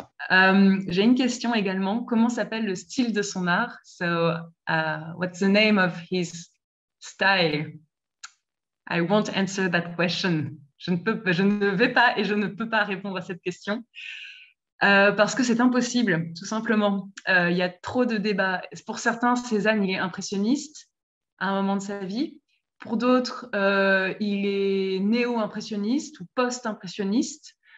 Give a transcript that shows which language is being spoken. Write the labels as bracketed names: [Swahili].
[French] J'ai une question également. Comment s'appelle le style de son art? [English] So, what's the name of his style? I won't answer that question. [French] Je ne vais pas et je ne peux pas répondre à cette question parce que c'est impossible, tout simplement. Il y a trop de débats. Pour certains, Cézanne, il est impressionniste à un moment de sa vie. Pour d'autres, il est néo-impressionniste ou post-impressionniste.